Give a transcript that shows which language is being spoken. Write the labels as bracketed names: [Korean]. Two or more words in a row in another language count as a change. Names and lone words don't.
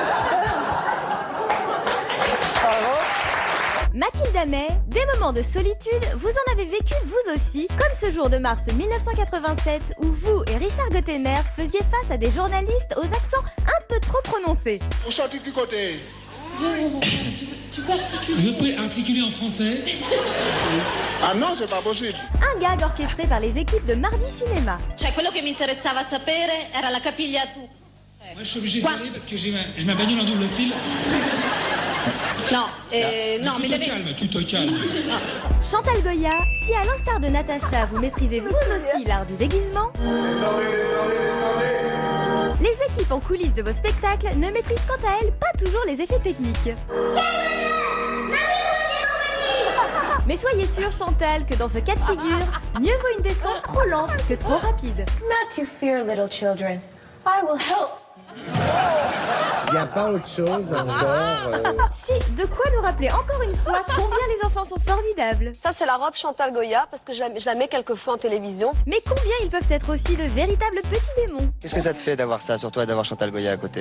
[French] Mathilde Amet, des moments de solitude, vous en avez vécu vous aussi, comme ce jour de mars 1987 où vous et Richard Gottener faisiez face à des journalistes aux accents un peu trop prononcés. Vous chantez du côté. Tu peux articuler. Je peux articuler en français. Ah non, c'est pas possible. Un gag orchestré par les équipes de Mardi Cinéma. [Italian] Cioè, quello che mi interessava sapere era la capigliatura. [French] Moi, je suis obligé d'y aller parce que j'ai ma bagnole en double fil. Non, non, mais tu te calmes. Chantal Goya, si à l'instar de Natacha, vous maîtrisez vous aussi l'art du déguisement, les équipes en coulisses de vos spectacles ne maîtrisent quant à elles pas toujours les effets techniques. Mais soyez sûre, Chantal, que dans ce cas de figure, mieux vaut une descente trop lente que trop rapide. [English] Not to fear, little children. I will help. [French] Il n'y a pas autre chose encore. Si, de quoi nous rappeler encore une fois combien les enfants sont formidables. Ça, c'est la robe Chantal Goya, parce que je la mets quelquefois en télévision. Mais combien ils peuvent être aussi de véritables petits démons. Qu'est-ce que ça te fait d'avoir ça sur toi et d'avoir Chantal Goya à côté?